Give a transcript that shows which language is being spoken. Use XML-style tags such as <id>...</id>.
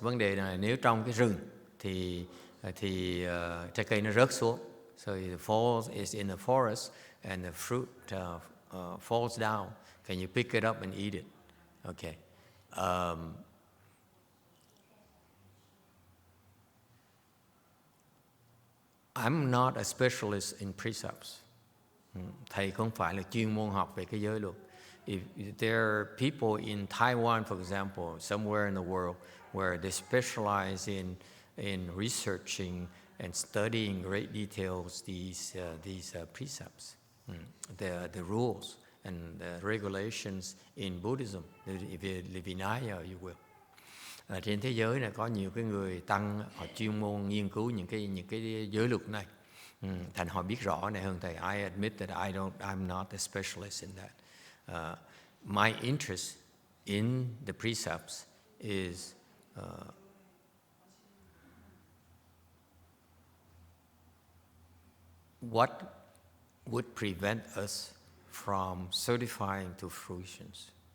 <vi>Vấn đề là nếu trong cái rừng thì trái cây nó rớt xuống.</vi> <en>So the fall is in a forest and the fruit falls down. Can you pick it up and eat it? Okay. I'm not a specialist in precepts.</en> <vi>Thầy không phải là chuyên môn học về cái giới luật.</vi> <en>If there are people in Taiwan, for example, somewhere in the world, where they specialize in researching and studying in great details these precepts, the rules and the regulations in Buddhism, the Vinaya, you will.</en> <vi>Trên thế giới này có nhiều cái người tăng họ chuyên môn nghiên cứu những cái giới luật này. Thành họ biết rõ này hơn thầy.</vi> <en>I admit that I'm not a specialist in that. My interest in the precepts is what would prevent us from certifying to fruitions.</en>